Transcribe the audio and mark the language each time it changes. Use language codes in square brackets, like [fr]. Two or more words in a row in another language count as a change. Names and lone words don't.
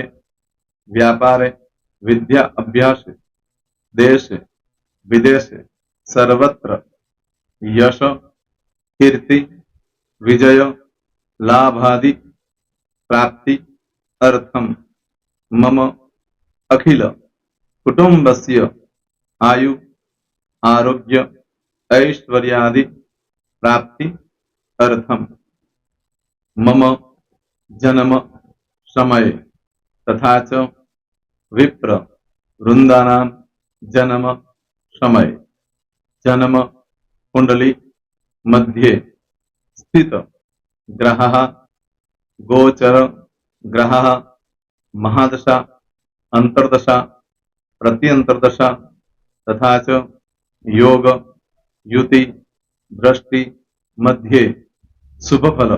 [sa] વ્યાપારે, વિદ્યા અભ્યાસે, દેશે, વિદેશે, સર્વત્ર, યશ, કીર્તિ, વિજય, લાભાદિ, પ્રાપ્તિ, અર્થમ, મમ, અખિલ, કુટુંબસ્ય, આયુ, આરોગ્ય, ऐश्वर्यादि, प्राप्ति, अर्थम, मम, जन्म, समय, तथा च विप्र, वृंदानाम, जन्म, समय, जन्म, कुंडली, मध्ये, स्थित, ग्रहः, गोचर, ग्रहः, महादशा, अंतर्दशा, प्रत्यंतर्दशा, तथा च योग, युति, दृष्टि, मध्ये, शुभ फल,